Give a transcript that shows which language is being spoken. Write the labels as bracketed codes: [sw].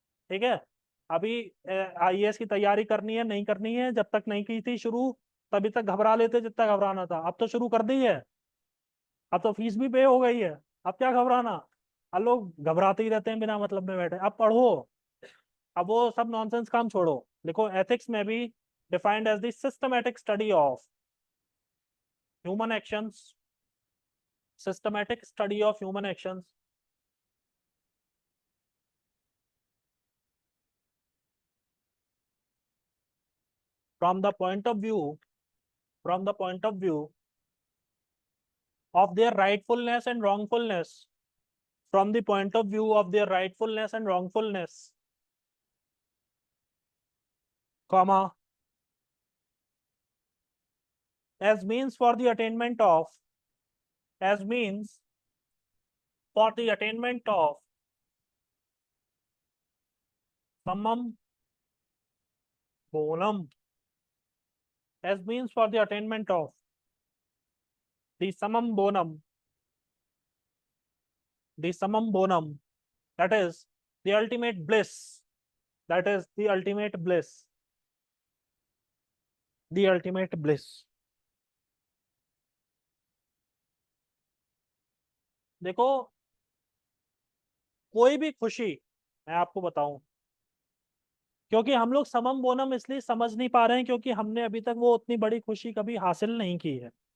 [hi] ठीक है, अभी आईएएस की तैयारी करनी है, नहीं करनी है, जब तक नहीं की थी शुरू, तभी तक घबरा लेते जितना घबराना था, अब तो शुरू कर दी है, अब तो फीस भी पे हो गई है, अब क्या घबराना? अब लोग घबराते ही रहते हैं बिना मतलब में बैठे। अब पढ़ो, अब वो सब नॉनसेंस काम छोड़ो। लिखो, [en] Ethics में भी defined as the systematic study of human actions, systematic study of human actions from the point of view from the point of view of their rightfulness and wrongfulness, from the point of view of their rightfulness and wrongfulness, comma, as means for the attainment of, as means for the attainment of summum bonum, as means for the attainment of the summum bonum, the summum bonum, that is the ultimate bliss, that is the ultimate bliss, the ultimate bliss. [hi] देखो, कोई भी खुशी, मैं आपको बताऊं, क्योंकि हम लोग समम बोनम इसलिए समझ नहीं पा रहे हैं क्योंकि हमने अभी तक वो उतनी बड़ी खुशी कभी हासिल नहीं की है।